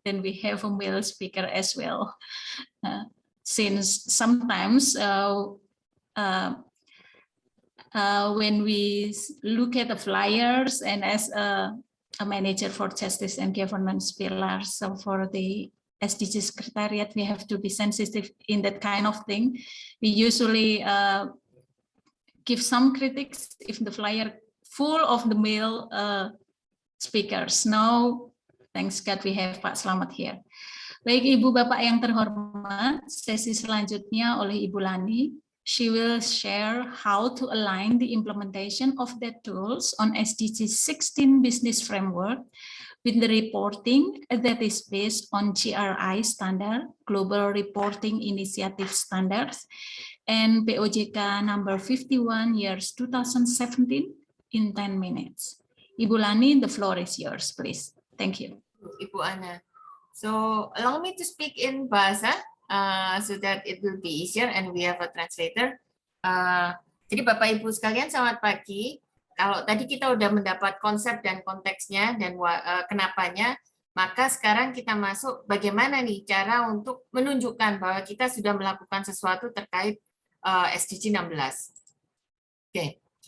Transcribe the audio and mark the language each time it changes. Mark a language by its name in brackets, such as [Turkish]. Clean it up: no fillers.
[English] Then we have a male speaker as well. Since sometimes when we look at the flyers and as a manager for justice and governance pillars, so for the SDG Secretariat, we have to be sensitive in that kind of thing. We usually give some critics if the flyer full of the male speakers. Now, thanks God we have Pak Slamet here. [Indonesian] Baik Ibu Bapak yang terhormat, sesi selanjutnya oleh Ibu Lani. [English] She will share how to align the implementation of the tools on SDG 16 business framework with the reporting that is based on GRI standard, Global Reporting Initiative Standards, and POJK number 51 years 2017 in 10 minutes. Ibu Lani, the floor is yours, please. Thank you. [Indonesian] Ibu Ana. [English] So allow me to speak in Bahasa so that it will be easier and we have a translator. [Indonesian] Jadi Bapak Ibu sekalian, selamat pagi. Kalau tadi kita udah mendapat konsep dan konteksnya dan kenapanya, maka sekarang kita masuk bagaimana nih cara untuk menunjukkan bahwa kita sudah melakukan sesuatu terkait SDG 16. Oke.